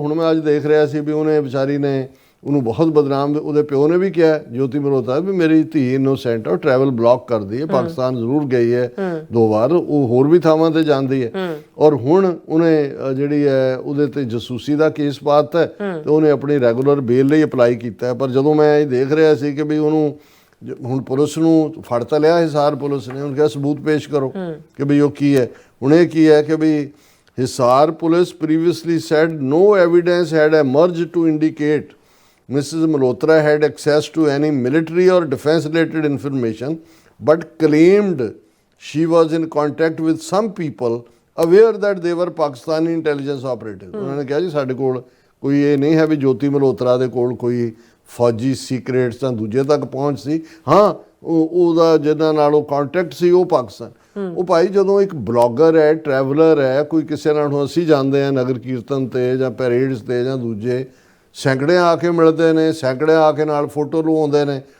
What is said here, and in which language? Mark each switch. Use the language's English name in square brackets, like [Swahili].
[Punjabi] ਹੁਣ ਮੈਂ ਅੱਜ ਦੇਖ ਰਿਹਾ ਸੀ ਵੀ ਉਹਨੇ ਵਿਚਾਰੀ ਨੇ ਉਹਨੂੰ ਬਹੁਤ ਬਦਨਾਮ, ਉਹਦੇ ਪਿਓ ਨੇ ਵੀ ਕਿਹਾ ਜੋਤੀ ਮਲਹੋਤਰਾ ਵੀ ਮੇਰੀ ਧੀ ਇਨੋਸੈਂਟ ਹੈ, ਟਰੈਵਲ ਬਲੌਕ ਕਰਦੀ ਹੈ, ਪਾਕਿਸਤਾਨ ਜ਼ਰੂਰ ਗਈ ਹੈ 2 ਵਾਰ, ਉਹ ਹੋਰ ਵੀ ਥਾਵਾਂ ਤੇ ਜਾਂਦੀ ਹੈ। ਔਰ ਹੁਣ ਉਹਨੇ ਜਿਹੜੀ ਹੈ ਉਹਦੇ ਤੇ ਜਸੂਸੀ ਦਾ ਕੇਸ ਪਾਤਾ ਤੇ ਉਹਨੇ ਆਪਣੀ ਰੈਗੂਲਰ ਬੇਲ ਲਈ ਅਪਲਾਈ ਕੀਤਾ। ਪਰ ਜਦੋਂ ਮੈਂ ਇਹ ਦੇਖ ਰਿਹਾ ਸੀ ਕਿ ਵੀ ਉਹਨੂੰ ਹੁਣ ਪੁਲਿਸ ਨੂੰ ਫੜ ਤਾਂ ਲਿਆ ਹਿਸਾਰ ਪੁਲਿਸ ਨੇ, ਉਹਨੂੰ ਕਿਹਾ ਸਬੂਤ ਪੇਸ਼ ਕਰੋ ਕਿ ਵੀ ਉਹ ਕੀ ਹੈ। ਹੁਣ ਇਹ ਕੀ ਹੈ ਕਿ ਵੀ Hisar police [English] previously said no evidence had emerged to indicate Mrs. Malhotra had access to any military or defense related information, but claimed she was in contact with some people aware that they were Pakistani intelligence operatives. [Punjabi] ਉਹਨਾਂ ਨੇ ਕਿਹਾ ਜੀ ਸਾਡੇ ਕੋਲ ਕੋਈ ਇਹ ਨਹੀਂ ਹੈ ਵੀ ਜੋਤੀ ਮਲਹੋਤਰਾ ਦੇ ਕੋਲ ਕੋਈ ਫੌਜੀ ਸੀਕ੍ਰੇਟਸ ਜਾਂ ਦੂਜੇ ਤੱਕ ਪਹੁੰਚ ਸੀ। ਹਾਂ, ਉਹਦਾ ਜਿਹਨਾਂ ਨਾਲ ਉਹ ਕੰਟੈਕਟ ਸੀ ਉਹ ਪਾਕਿਸਤਾਨ। ਉਹ ਭਾਈ ਜਦੋਂ ਇੱਕ ਬਲੌਗਰ ਹੈ, ਟਰੈਵਲਰ ਹੈ, ਕੋਈ ਕਿਸੇ ਨਾਲ ਅਸੀਂ ਜਾਂਦੇ ਹਾਂ ਨਗਰ ਕੀਰਤਨ ਤੇ ਜਾਂ ਪੈਰੇਡਸ ਤੇ ਜਾਂ ਦੂਜੇ, ਸੈਂਕੜੇ ਆ ਕੇ ਮਿਲਦੇ ਨੇ, ਸੈਂਕੜੇ ਆ ਕੇ ਨਾਲ ਫੋਟੋ ਲਵਾਉਂਦੇ ਨੇ।